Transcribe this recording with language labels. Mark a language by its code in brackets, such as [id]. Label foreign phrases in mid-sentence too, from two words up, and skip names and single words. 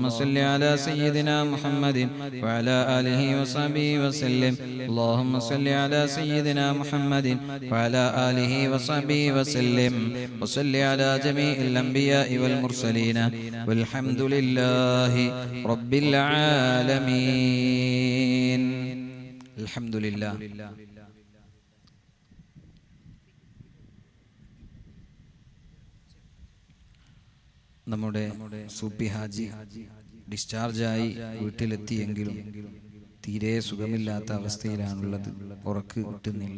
[ar] صل على سيدنا محمد وعلى آله وصحبه وسلم اللهم صل على سيدنا محمد وعلى آله وصحبه وسلم وصل على جميع الأنبياء والمرسلين والحمد لله رب العالمين الحمد لله [ml] നമ്മുടെ സൂപ്പി ഹാജി ഡിസ്ചാർജായി വീട്ടിലെത്തിയെങ്കിലും തീരെ സുഖമില്ലാത്ത അവസ്ഥയിലാണുള്ളത്. ഉറക്ക് കിട്ടുന്നില്ല.